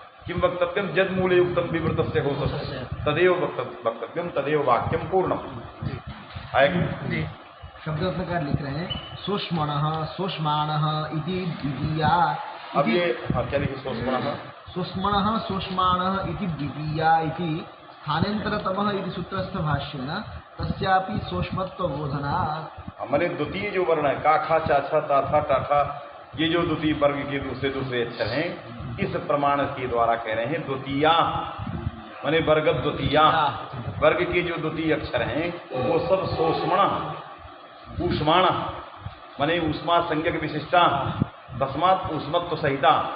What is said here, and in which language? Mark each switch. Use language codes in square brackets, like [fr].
[sa] किं वक्तव्यं यद् मूले उक्तं विवृतस्य घोषस्य तदेव वक्तव्यं तदेव वाक्यं पूर्णम्। [hi] आया शब्द प्रकार लिख रहे हैं [sa] सूक्ष्मणः सूक्ष्माणः इति द्वितीया। [hi] अब ये क्या लिखे? सूक्ष्मणः [sa] सूक्ष्मणः सूक्ष्माणः इति द्वितीया इति स्थानेन्तरतमः इति सूत्रस्थ भाष्येन तस्यापि सूक्ष्मत्व बोधनात्। [hi] माने द्वितीय जो वर्ण है का खा चा छा ता था टा ठा, ये जो द्वितीय वर्ग के दूसरे अक्षर हैं इस प्रमाण के द्वारा कह रहे हैं द्वितीया माने वर्ग द्वितीया, वर्ग के जो द्वितीय अक्षर हैं वो सब सोष्मण ऊष्माण माने ऊष्मा संज्ञक विशिष्टा [sa] तस्मात् ऊष्मत्व सहिता।